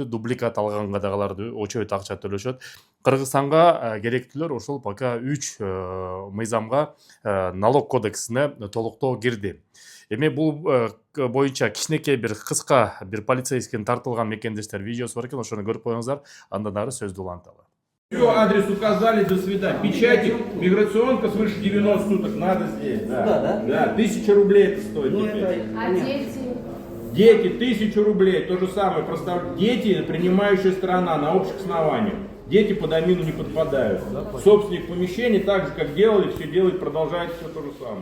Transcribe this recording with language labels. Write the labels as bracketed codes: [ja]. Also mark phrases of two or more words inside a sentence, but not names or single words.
[ky] Дубликат алганга да алар очойт акча төлөшөт. Кыргызстанга керектүүлөр ошол пока 3 мыйзамга налог кодексине толуктоо кирди. Эми бул боюнча кичинекей бир кыска бир полицейскин тартылган мекендештер видеосу бар экен, ошону көрүп коюңуздар, андан ары сөздү уланталы. [ru] Все, адрес указали, до свидания. Печати, миграционка свыше 90 суток надо здесь. Да, да? 1000 рублей это стоит. А дети? Дети, 1000 рублей, то же самое. Дети, принимающая сторона на общих основаниях. Дети под амину не подпадают. Собственник помещения, так же, как делали, все делает, продолжает все то же самое.